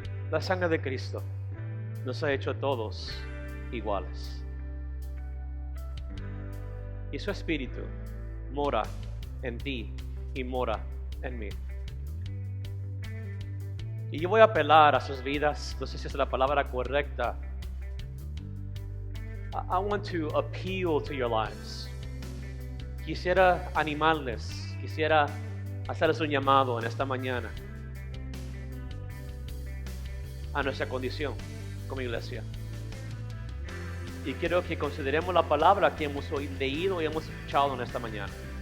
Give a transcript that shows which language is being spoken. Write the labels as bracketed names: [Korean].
[Spanish] La sangre de Cristo nos ha hecho a todos iguales. Y su Espíritu mora en ti y mora en mí. Y yo voy a apelar a sus vidas, no sé si es la palabra correcta. [English] I want to appeal to your lives. [Spanish] Quisiera animarles, quisiera hacerles un llamado en esta mañana a nuestra condición como iglesia. Y quiero que consideremos la palabra que hemos leído y hemos escuchado en esta mañana.